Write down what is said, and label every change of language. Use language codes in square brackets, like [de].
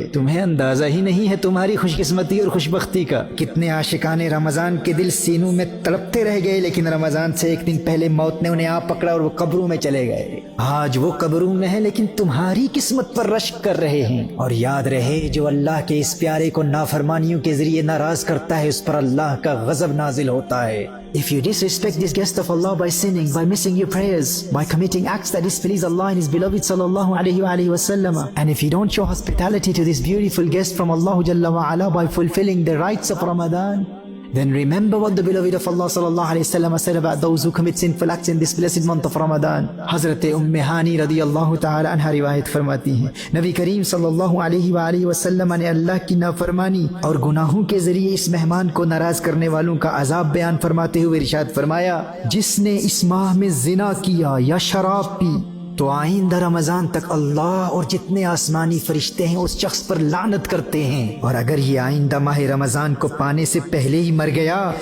[ur] تمہیں اندازہ ہی نہیں ہے تمہاری خوش قسمتی اور خوش بختی کا۔ کتنے عاشقان رمضان کے دل سینوں میں تڑپتے رہ گئے، لیکن رمضان سے 1 دن پہلے موت نے انہیں آ پکڑا اور وہ قبروں میں چلے گئے۔ آج وہ قبروں میں ہے لیکن تمہاری قسمت پر رشک کر رہے ہیں۔ اور یاد رہے، جو اللہ کے اس پیارے کو نافرمانیوں کے ذریعے ناراض کرتا ہے اس پر اللہ کا غضب نازل ہوتا ہے۔ [en] If you disrespect this guest of Allah by sinning, by missing your prayers, by committing acts that displease Allah and His beloved sallallahu alayhi wa sallam, and if you don't show hospitality to this beautiful guest from Allah Jalla wa Ala by fulfilling the rights of Ramadan, then remember what the beloved of Allah sallallahu alayhi wa sallam said about those who commit sinful acts in this blessed month of Ramadan. [ur] Hazrat Hani radiyallahu ta'ala anha riwayat فرماتی ہیں نبی کریم صلی اللہ علیہ وسلم نے اللہ کی نافرمانی اور گناہوں کے ذریعے اس مہمان کو ناراض کرنے والوں کا عذاب بیان فرماتے ہوئے ارشاد فرمایا، جس نے اس ماہ میں زنا کیا یا شراب پی تو آئندہ رمضان تک اللہ اور جتنے آسمانی فرشتے ہیں اس شخص پر لعنت کرتے ہیں، اور اگر یہ آئندہ ماہ رمضان کو پانے سے پہلے ہی مر گیا